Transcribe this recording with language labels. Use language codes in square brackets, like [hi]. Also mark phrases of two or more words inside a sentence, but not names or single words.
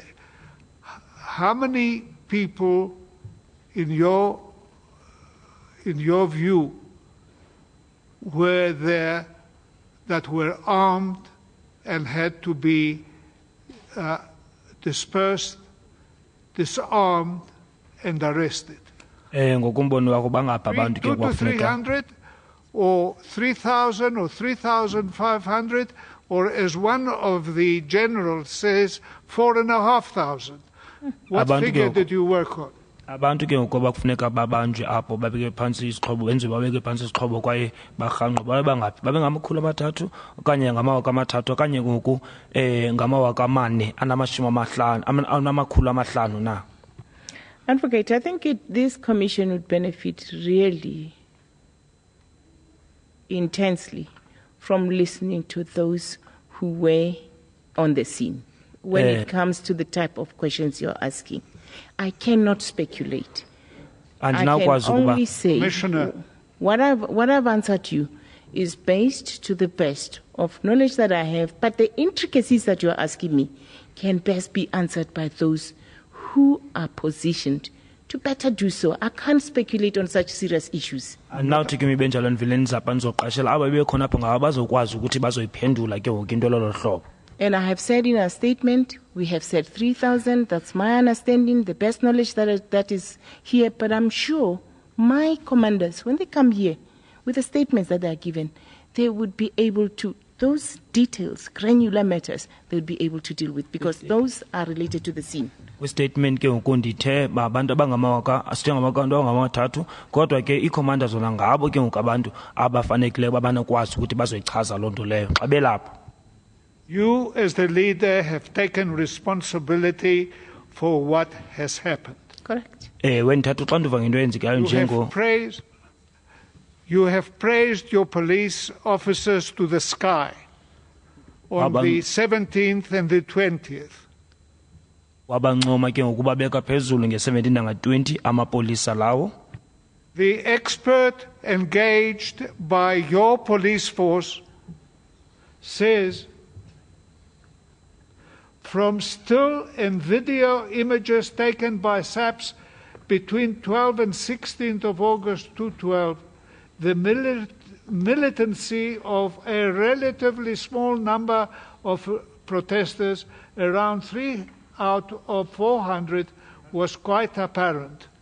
[en] How many people, in your view, were there that were armed and had to be dispersed, disarmed, and arrested. [xh] Ngokumbono wakho bangapha abantu ke [en] 2 to [xh] kwafuneka [en] 300, or 3,000, or 3,500, or as one of the generals says, 4,500. What [xh] Abantu [en] figure [xh] ke- [en] did you work on? [xh] abantu ke ngokuba kufuneka babanjwe apho babeke phansi isixhobo benziwe babeke phansi isixhobo kwaye barhanqwe bangaphi babengamakhulu amathathu okanye ngamawaka amathathu okanye ngoku ngamawaka amane anamakhulu amahlanu na. [en] Advocate, I think this commission would benefit really intensely from listening to those who were on the scene when it comes to the type of questions you're asking. I cannot speculate. I can only say what I've answered you is based to the best of knowledge that I have, but the intricacies that you're asking me can best be answered by those who are positioned to better do so. I can't speculate on such serious issues. And now to give me [xh] benjalo ndivile ndizapha ndizoqashela aba bekhona apho ngaba bazokwazi ukuthi bazoyiphendula ke ngoku into lolo hlobo. [en] And I have said in our statement, we have said 3,000. That's my understanding, the best knowledge that is here. But I'm sure my commanders, when they come here with the statements that they are given, they would be able to, those details, granular matters, they would be able to deal with because those are related to the scene. [xh] Statement ke ngoku ndithe abantu abangamawaka asijengamawaka angamathathu kodwa ke iikhomanda zona ngabo ke ngoku abantu abafanekileyo babanokwazi ukuthi bazoyichaza loo nto leyo xa belapho. [en] You, as the leader, have taken responsibility for what has happened. Correct. [xh] Ndithatha uxanduva ngento eyenzekayo njengo. [en] You have praised your police officers to the sky on the 17th and the 20th. [xh] Wabancoma ke ngoku babeka phezulu nge-17 nanga-20 amapolisa lawo. [en] The expert engaged by your police force says from still and video images taken by SAPS between 12 and 16th of August 2012, the militancy of a relatively small number of protesters, around 3 out of 400, was quite apparent.